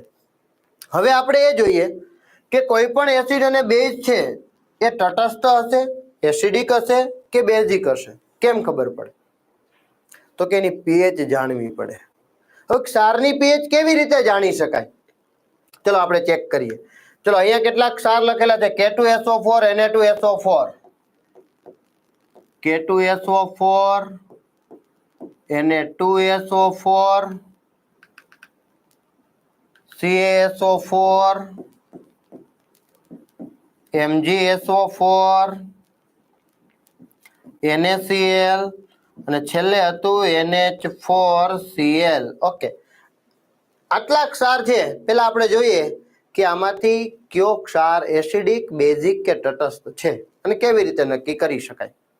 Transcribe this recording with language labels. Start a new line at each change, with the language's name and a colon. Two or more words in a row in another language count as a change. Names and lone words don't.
Gujarati: હવે આપણે એ જોઈએ કે કોઈ પણ એસિડ અને બેઝ છે એ તટસ્થ હશે, એસિડિક હશે કે બેઝિક હશે. કેમ ખબર પડે? તો કે એની pH જાણવી પડે. હવે ક્ષારની pH કેવી રીતે જાણી શકાય? ચલો આપણે ચેક કરીએ. ચલો અહીંયા કેટલાક ક્ષાર લખેલા છે. K2SO4, Na2SO4, K2SO4, Na2SO4, CaSO4, MgSO4, NaCl અને છેલ્લે હતું NH4Cl. ઓકે, આટલા ક્ષાર છે. પેલા આપણે જોઈએ કે આમાંથી કયો ક્ષાર એસિડિક, બેઝિક કે તટસ્થ છે અને કેવી રીતે નક્કી કરી શકાય.